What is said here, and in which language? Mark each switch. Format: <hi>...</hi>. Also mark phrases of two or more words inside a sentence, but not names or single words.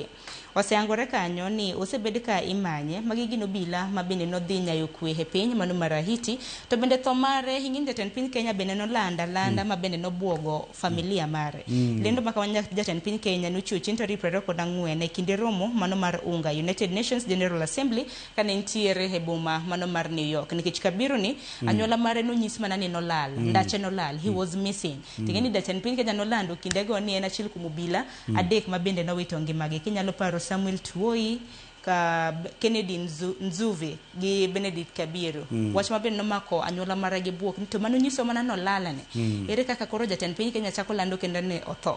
<luo>Oseyangore kanyo ni osebed ka imanye magi gin obila mabende nodhi nyayo kwe e piny mano mar Haiti to bende tho mare hingin jatend piny Kenya bende nolanda mabende nobwogo familia mare. Lendo maka jatend piny Kenya nochiwo chieng' tarik 24 e kinde romo mano mar UNGA United Nations General Assembly kane nitiere e boma mano mar New York nikech Kabiru ni anyuola mare nonyis mana ni nolal, ndache nolal,</luo> <en>he was missing.</en> <luo>Tingeni jatend piny Kenya nolando kinde go ni en achiel kuom obila adek mabende nowito ngimagi. Kinyalo paro Samuel Tuoi ka Kennedy Nzuve gi Benedict Kabiru. Wach mabende nomako anyuola mare gi buok to mano nyiso mana nolalane. Ere kaka koro jatend piny Kenya chako lando kendo ne otho.</luo>